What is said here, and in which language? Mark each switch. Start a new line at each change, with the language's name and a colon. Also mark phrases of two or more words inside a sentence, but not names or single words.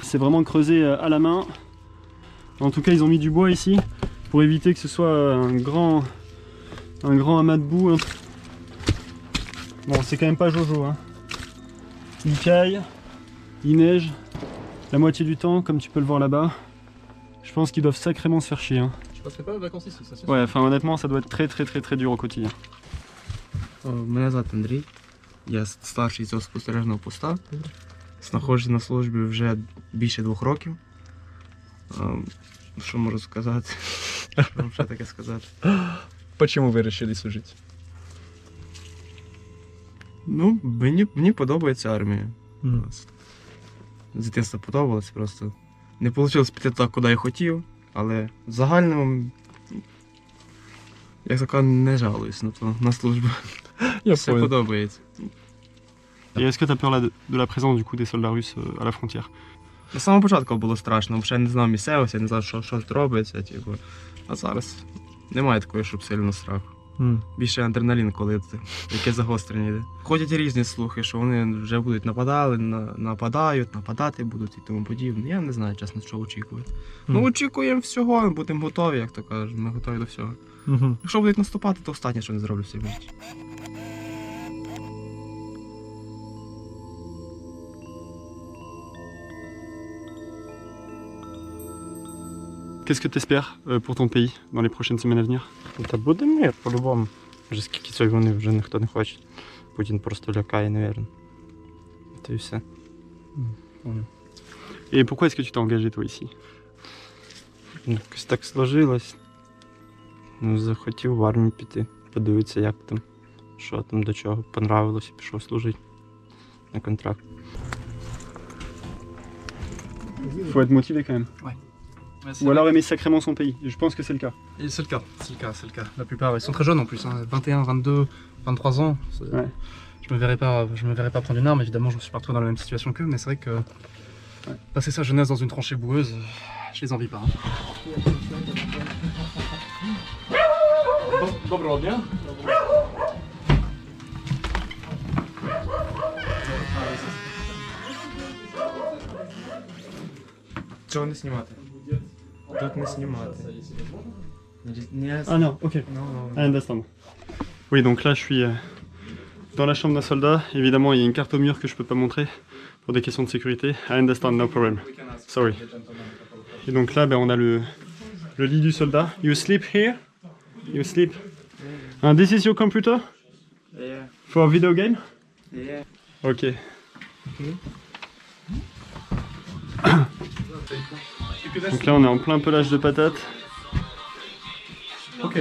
French: C'est vraiment creusé à la main. En tout cas, ils ont mis du bois ici pour éviter que ce soit un grand amas de boue, hein. Bon, c'est quand même pas Jojo, hein. Il caille, il neige, la moitié du temps, comme tu peux le voir là-bas. Je pense qu'ils doivent sacrément se faire chier, hein. Je passerai pas les vacances ici, ça c'est Ouais, enfin honnêtement, ça doit être très dur au quotidien.
Ukrainian: Мене звати Андрій, я старший цього спостережного поста. Знаходжусь на службі вже більше 2 років. Що можу сказати? Що вам ще таке сказати?
Russian: Почему вы решили служить?
Ukrainian: Ну, мені подобається армія. З дитинства подобалось просто. Не вийшло піти так, куди я хотів, але в загальному, як така, не жалуюсь на службу. Все подобається.
French: Et est-ce que tu as peur là, de la présence du coup des soldats russes à la frontière?
Ukrainian: З самого початку було страшно, взагалі не знав місцевості, я не знав, що тут робиться. Типу. А зараз немає такої, щоб сильно страху. Більше адреналін, коли яке загострення йде. Ходять різні слухи, що вони вже будуть нападати будуть і тому подібне. Я не знаю, чесно, що очікувати. Ну, очікуємо всього, будемо готові, як то кажуть, ми готові до всього. Якщо будуть наступати, то останнє, що не зроблю в цій житті.
French: Qu'est-ce que tu espères pour ton pays dans les prochaines semaines à venir?
Ukrainian: Та буде мир, по-любому. Вже скільки цієї війни вже ніхто не хоче. Путін просто лякає, напевно. Це і все.
French: Et pourquoi est-ce que tu t'es engagé toi ici?
Ukrainian: Якось так сложилось. Ну, захотів в армію піти, подивитися, як там, що там, до чого. Понравилось і пішов служити на контракт.
French: Faut être motivé quand même. Ouais, Ou alors aimer sacrément son pays. Je pense que c'est le cas. Et c'est le cas. La plupart, ils sont très jeunes en plus, hein, 21, 22, 23 ans. Ouais. Je me verrais pas prendre une arme, évidemment, je suis pas trop dans la même situation qu'eux, mais c'est vrai que passer sa jeunesse dans une tranchée boueuse, je les envie pas. Hein.
Ukrainian: Доброго дня. Чого не знімати? Тут не знімати.
French: Ah non, ok.
English: I understand.
French: Oui, donc là je suis dans la chambre d'un soldat. Évidemment, il y a une carte au mur que je peux pas montrer pour des questions de sécurité.
English: I understand, no problem. Sorry. Et donc là, ben, on a le lit du soldat. You sleep here? You sleep? And this is your computer? Yeah. For a video game? Yeah. Ok.
French: Donc là, on est en plein pelage de patates.
Ukrainian: Окей.